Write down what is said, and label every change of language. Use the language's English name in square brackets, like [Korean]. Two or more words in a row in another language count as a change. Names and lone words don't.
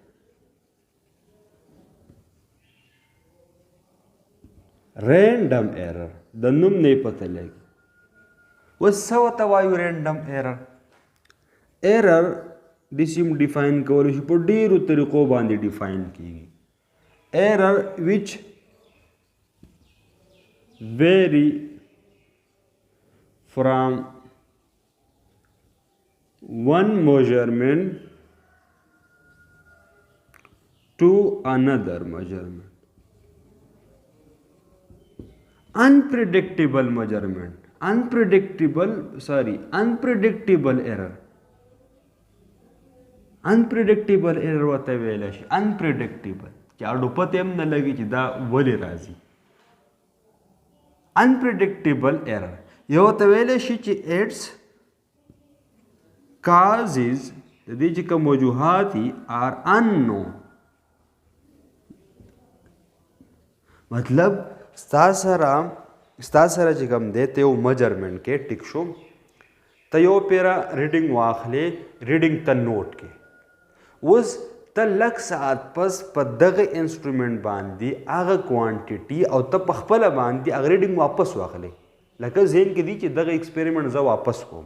[English] random error [Pashto] د نوم نه یې پته لګي. اوس څه ورته وایو [English] random error? [Pashto] ایرر داسې هم ډیفاین کولی شي، په ډېرو طریقو باندې ډیفاین کیږي. [English] error which vary from one measurement to another measurement. Unpredictable measurement, unpredictable error. Unpredictable error [Pashto] ورته ویلی شي. unpredictable چې اړو پته هم نه لګي چې دا ولې راځي. [English] unpredictable error [Pashto] یو ورته ویلی شي چې [English] its causes [Pashto] د دې چې کوم وجوهات دي [English] are unknown. [Pashto] مطلب ستا سره چې کوم دی ته یو میجرمنټ کې ټیک شو، ته یو پیره ریډینګ واخلې، ریډینګ ته نوٹ کې، اوس ته لږ ساعت پس په دغه انسټرومنټ باندې هغه کوانټیټي او ته په خپله باندې هغه ریډینګ واپس واخلې، لکه ذهن کې دي چې دغه ایکسپریمنټ زه واپس کوم.